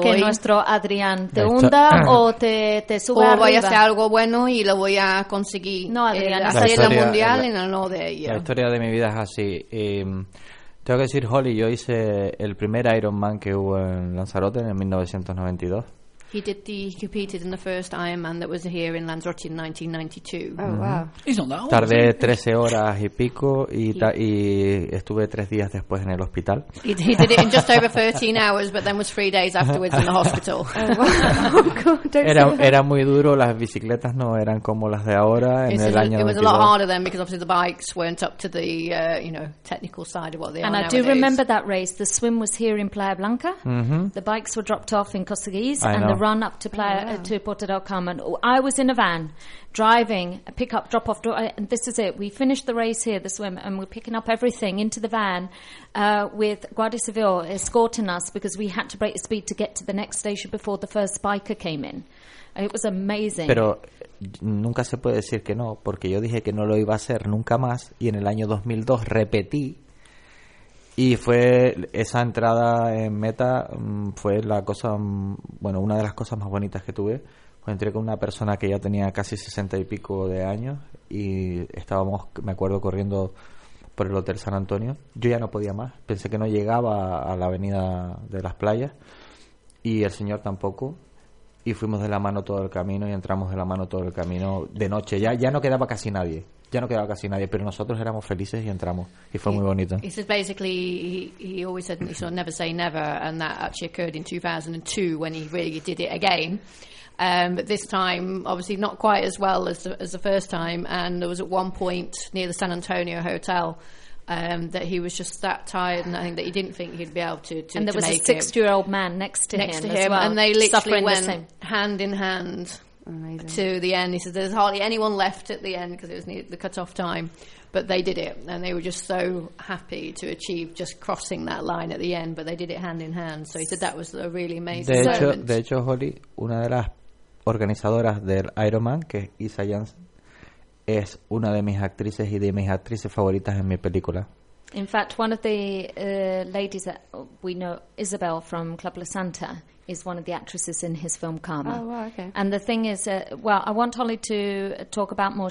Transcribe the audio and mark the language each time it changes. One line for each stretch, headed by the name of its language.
Spanish: que nuestro Adrián, te hunda o te sube o arriba. Voy a hacer algo bueno y lo voy a conseguir. No, Adrián, hacer el mundial en el no de ella. La historia de mi vida es así. Tengo que decir, Holly, yo hice el primer Ironman que hubo en Lanzarote en 1992.
English: He competed in the first Ironman that was here in Lanzarote in 1992. Oh, wow. Mm-hmm.
Spanish: Tardé 13 horas y pico y estuve 3 días después en el hospital.
English: He did it in just over 13 hours, but then was 3 days afterwards in the hospital.
Spanish: Era muy duro, las bicicletas no eran como las de ahora en el año 92.
English: It was a lot harder then because obviously the bikes weren't up to the technical side of what they are nowadays. And I do remember that race. The swim was here in Playa Blanca. Mm-hmm. The bikes were dropped off in Cosseguís and the run up to to Puerto del Carmen. I was in a van driving, pick up, drop off, and this is it. We finished the race here, the swim, and we're picking up everything into the van with Guardia Civil escorting us because we had to break the speed to get to the next station before the first biker came in. It was amazing.
Spanish: Pero nunca se puede decir que no, porque yo dije que no lo iba a hacer nunca más y en el año 2002 repetí. Y fue esa entrada en meta, fue la cosa, bueno, una de las cosas más bonitas que tuve. Pues entré con una persona que ya tenía casi 60 y pico de años y estábamos, me acuerdo, corriendo por el Hotel San Antonio. Yo ya no podía más, pensé que no llegaba a la avenida de las playas y el señor tampoco. Y fuimos de la mano todo el camino y entramos de la mano todo el camino de noche. Ya no quedaba casi nadie. Ya no quedaba casi nadie, pero nosotros éramos felices y entramos. Y fue muy bonito.
English: He says basically, he always said, he sort of never say never, and that actually occurred in 2002 when he really did it again. But this time, obviously not quite as well as the first time, and there was at one point near the San Antonio Hotel that he was just that tired, and I think that he didn't think he'd be able to make it. And there was a 60-year-old man next to him and they literally went hand in hand. Amazing. To the end, he said, "There's hardly anyone left at the end because it was the cut-off time, but they did it, and they were just so happy to achieve just crossing that line at the end. But they did it hand in hand. So he said that was a really amazing moment."
Spanish: De hecho, Holly, una de las organizadoras del Ironman, que es Isa Janssen, es una de mis actrices y de mis actrices favoritas en mi película.
English: In fact, one of the ladies that we know, Isabel from Club La Santa, is one of the actresses in his film Karma. Oh, wow, okay. And the thing is, I want Holly to talk about more.